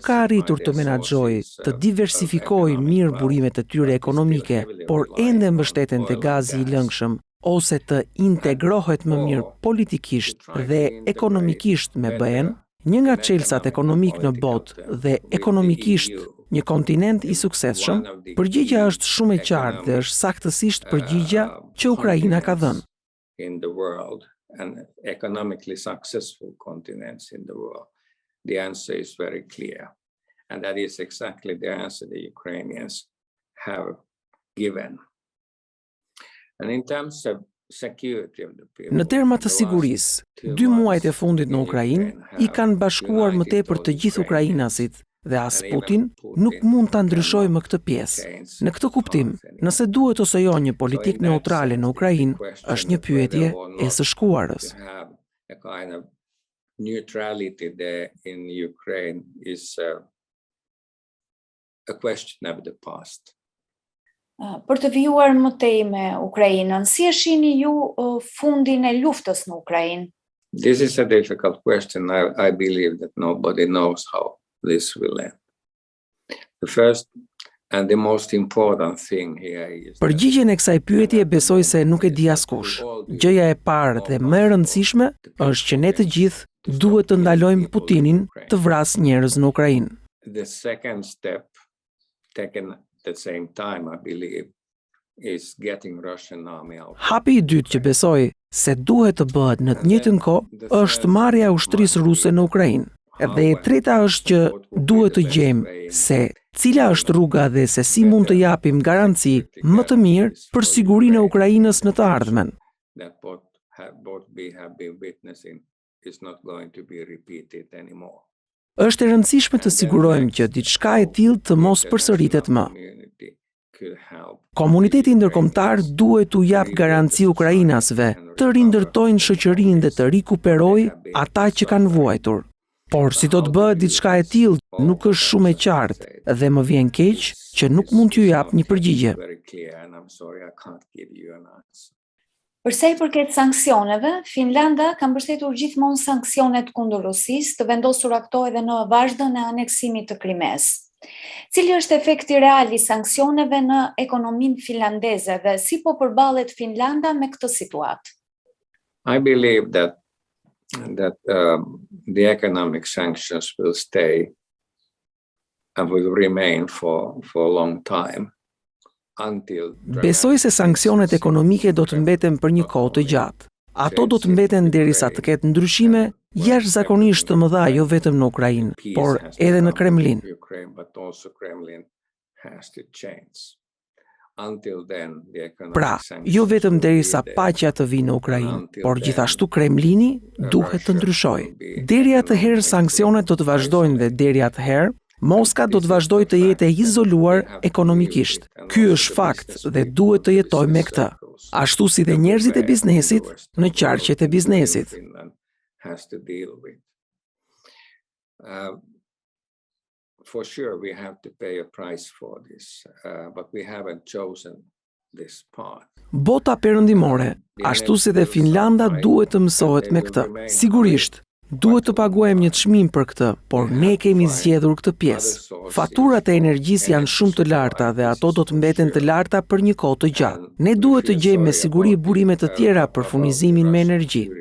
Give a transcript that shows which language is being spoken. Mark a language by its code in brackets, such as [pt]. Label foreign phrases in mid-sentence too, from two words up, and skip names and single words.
[sq] ka arritur të menaxhojë, të diversifikojë mirë burimet e tyre ekonomike, por ende mbështeten te gazi i lëngshëm, ose të integrohet më mirë politikisht dhe ekonomikisht me BE-n, një nga çelësat ekonomik në botë dhe ekonomikisht një kontinent i suksesshëm, përgjigjja është shumë e qartë dhe është saktësisht përgjigjja që Ukraina ka dhënë. [en] In the world and economically successful continents in the world? The answer is very clear. And that is exactly the answer the Ukrainians have given. And in terms of security of the people, [sq] Në terma të sigurisë, 2 muajt e fundit në Ukrainë i kanë bashkuar më tepër të gjithë ukrainasit dhe as Putin nuk mund ta ndryshojë më këtë pjesë. Në këtë kuptim, nëse duhet ose jo një politikë neutrale në Ukrainë, është një pyetje e së shkuarës. [en] Neutrality there in Ukraine is a question of the past. [sq] Për të vijuar më tej me Ukrainën, si e shihni ju fundin e luftës në Ukrainë? [en] This is a difficult question. I believe that nobody knows how this will end. The first and the most important thing here is [sq] Përgjigjen e kësaj pyetje besoj se nuk e di askush. Gjëja e parë dhe më e rëndësishme është që ne të gjithë duhet të ndalojmë Putinin të vrasë njerëz në Ukrainë. [en] The second step taken at the same time, I believe, is getting Russian army out. [sq] Hapi i dytë që besoj se duhet të bëhet në të njëjtën kohë është marrja e ushtrisë ruse në Ukrainë. Dhe e treta është që duhet të gjejmë se cila është rruga dhe se si mund të japim garanci më të mirë për sigurinë e Ukrainës në të ardhmen. [en] That both we have been witnessing is not going to be repeated anymore. [sq] Është e rëndësishme të sigurojmë që diçka e tillë të mos përsëritet më. Komuniteti ndërkombëtar duhet t'u jap garanci ukrainasve të rindërtojnë shoqërinë dhe të rikuperojë ata që kanë vuajtur. Por si do të bëhet diçka e tillë nuk është shumë e qartë dhe më vjen keq që nuk mund t'ju jap një përgjigje. Për sa i përket sanksioneve, Finlanda ka mbështetur gjithmonë sanksionet kundër Rusisë, të vendosura këto edhe në vazhdën e aneksimit të Krimes. Cili është efekti real i sanksioneve në ekonominë finlandeze dhe si po përballet Finlanda me këtë situatë? [en] I believe that the economic sanctions will stay and will remain for a long time. [sq] Besoj se sanksionet ekonomike do të mbeten për një kohë të gjatë. Ato do të mbeten derisa të ketë ndryshime jashtëzakonisht të mëdha jo vetëm në Ukrainë, por edhe në Kremlin. Pra, jo vetëm derisa paqja të vijë në Ukrainë, por gjithashtu Kremlini duhet të ndryshojë. Deri atëherë sanksionet do të vazhdojnë dhe deri atëherë Moska do të vazhdojë të jetë e izoluar ekonomikisht. Ky është fakt dhe duhet të jetojmë me këtë. Ashtu si dhe njerëzit e biznesit në qarqet e biznesit. [en] For sure we have to pay a price for this, but we haven't chosen this path. [sq] Bota perëndimore, ashtu si dhe Finlanda duhet të mësohet me këtë. Sigurisht, duhet të paguajmë një çmim për këtë, por ne kemi zgjedhur këtë pjesë. Faturat e energjisë janë shumë të larta dhe ato do të mbeten të larta për një kohë të gjatë. Ne duhet të gjejmë me siguri burime të tjera për furnizimin me energji.